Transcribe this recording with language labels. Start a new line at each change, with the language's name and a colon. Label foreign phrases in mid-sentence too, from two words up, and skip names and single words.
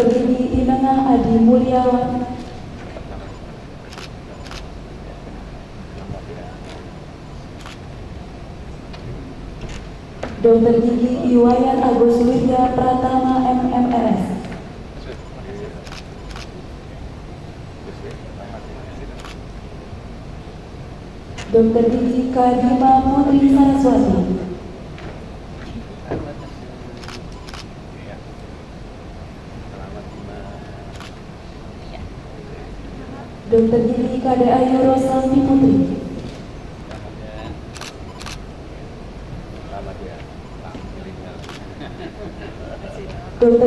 Indonesian: Gigi Inengah Adi Mulyawan, Dr. Gigi Iwayan Agus Widya Pratama MMS, Dr. Gigi Kadima Putri Saraswati, Dr. Gigi Kade Ayu Rosanti Putri, Dr.